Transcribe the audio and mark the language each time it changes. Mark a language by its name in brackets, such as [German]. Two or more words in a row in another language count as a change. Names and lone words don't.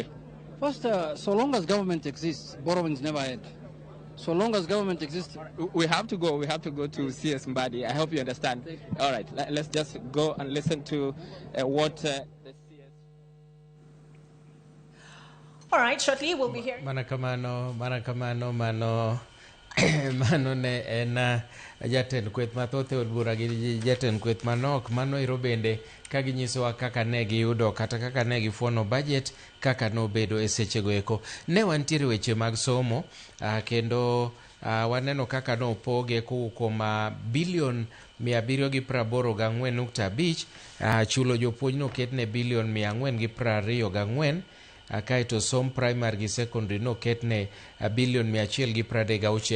[English] First, so long as government exists, borrowings never end. So long as government exists, we have to go to CS Mbadi. I hope you understand. All right, let's just go and listen to what the CS. All right, shortly we'll be hearing. [Luo (Kenya and Tanzania)] Mano ne en jatend kweth mathoth od bura gi jatend kweth manok mano iro bende ka ginyisowa kaka ne giyudo kata kaka ne gifuono budget kaka nobedo e sechego eko. Ne wantiere weche mag somo kendo waneno kaka nopoge kuom bilion 784.5 chulo jopuonj noketne bilion 424 kaeto som primary gi secondary noketne bilion 136.